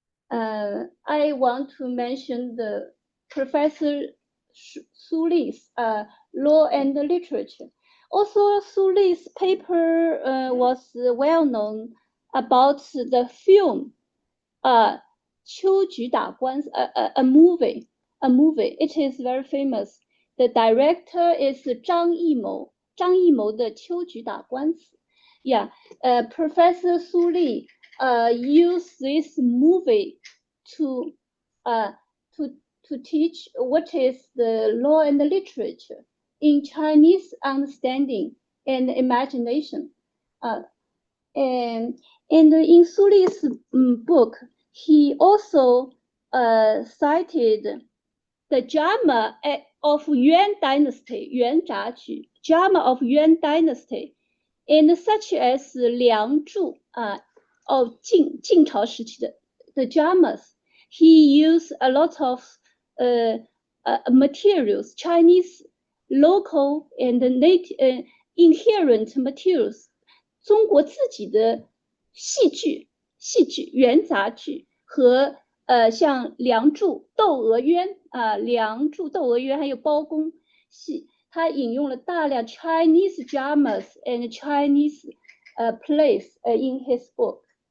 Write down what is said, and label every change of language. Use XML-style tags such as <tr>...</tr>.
<en>I want to mention the Professor Su Li's Law and Literature. Also, Su Li's paper was well known about the film 秋菊打官司, a movie. It is very famous. The director is 张艺谋的秋菊打官司. Professor Su Li used this movie to to teach what is the law and the literature in Chinese understanding and imagination. And in Suli's book, he also cited the drama of Yuan Dynasty, Yuan Zhaju, drama of Yuan Dynasty, and such as Liang Zhu, of</en> <zh>晋朝时期的</zh> <en>the dramas. He used a lot of materials, Chinese local and native inherent materials.</en> <zh>中国自己的戏剧元杂剧和像梁祝、窦娥冤梁祝、窦娥冤还有包公戏，他引用了大量</zh> <en>Chinese dramas and Chinese plays in his book.</en>